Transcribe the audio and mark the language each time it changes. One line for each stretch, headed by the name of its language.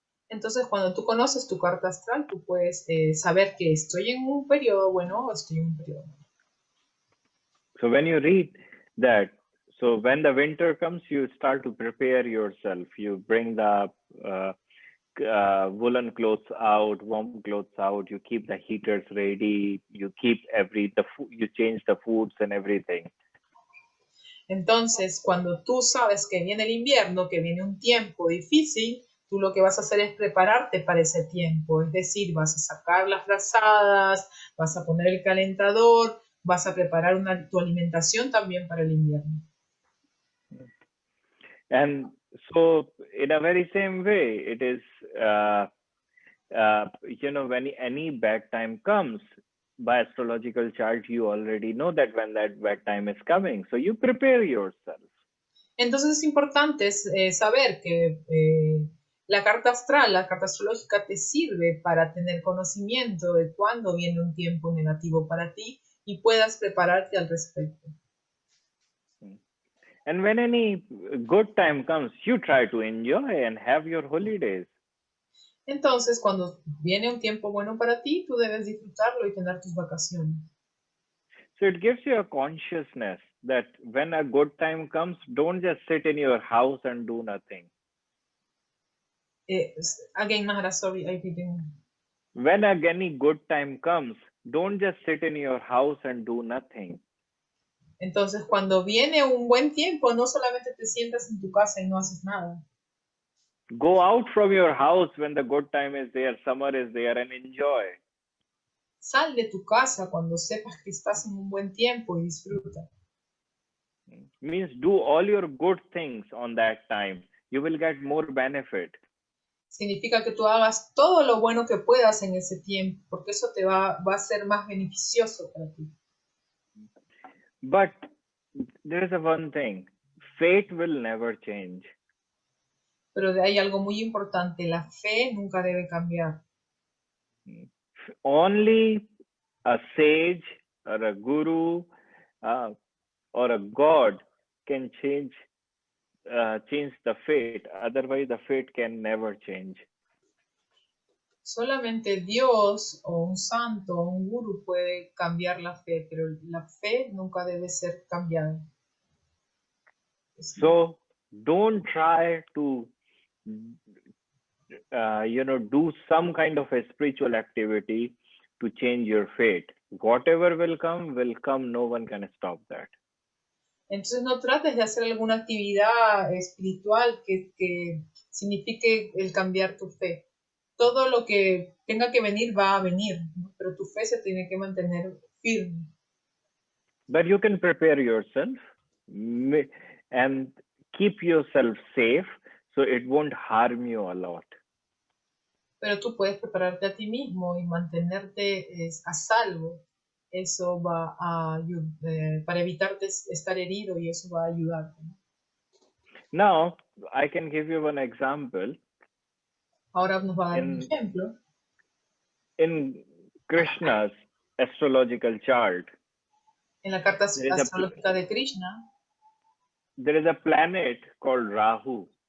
Spanish: Entonces cuando tú conoces tu carta astral, tú puedes saber que estoy en un periodo bueno o estoy en un periodo malo.
English: So when you read that, so when the winter comes, you start to prepare yourself. You bring the woolen clothes out, warm clothes out. You keep the heaters ready. You keep you change the foods and everything.
Spanish: Entonces, cuando tú sabes que viene el invierno, que viene un tiempo difícil, tú lo que vas a hacer es prepararte para ese tiempo. Es decir, vas a sacar las frazadas, vas a poner el calentador, vas a preparar tu alimentación también para el invierno.
English: And so, in a very same way, it is, when any bad time comes, by astrological chart, you already know that when that bad time is coming. So you prepare yourself.
Spanish: Entonces es importante saber que la carta astral, la carta astrológica te sirve para tener conocimiento de cuándo viene un tiempo negativo para ti y puedas prepararte al respecto.
English: And when any good time comes, you try to enjoy and have your holidays.
Spanish: Entonces, cuando viene un tiempo bueno para ti, tú debes disfrutarlo y tener tus vacaciones.
English: So it gives you a consciousness that when a good time comes, don't just sit in your house and do nothing. Again, Maharaj, sorry, I didn't. When any good time comes, don't just sit in your house and do nothing.
Spanish: Entonces, cuando viene un buen tiempo, no solamente te sientas en tu casa y no haces nada.
English: Go out from your house when the good time is there, summer is there, and enjoy.
Spanish: Sal de tu casa cuando sepas que estás en un buen tiempo y disfruta.
English: Means do all your good things on that time. You will get more benefit.
Spanish: Significa que tú hagas todo lo bueno que puedas en ese tiempo, porque eso te va a ser más beneficioso para ti.
English: But there is one thing, fate will never change.
Spanish: Pero hay algo muy importante, la fe nunca debe cambiar.
English: Only a sage or a guru or a god can change the fate. Otherwise, the fate can never change.
Spanish: Solamente Dios o un santo o un gurú puede cambiar la fe, pero la fe nunca debe ser cambiada.
English: So don't try to do some kind of a spiritual activity to change your fate. Whatever will come, no one can stop that.
Spanish: Entonces no trates de hacer alguna actividad espiritual que signifique el cambiar tu fe. Todo lo que tenga que venir va a venir, ¿no? Pero tu fe se tiene que mantener firme.
English: But you can prepare yourself and keep yourself safe so it won't harm you a lot.
Spanish: Pero tú puedes prepararte a ti mismo y mantenerte a salvo. Eso va a para evitarte estar herido y eso va a ayudarte, ¿no?
English: Now, I can give you one example.
Spanish: Ahora nos va a dar un ejemplo.
English: In Krishna's astrological chart,
Spanish: en la carta astrológica de Krishna,
English: there is a planet called Rahu.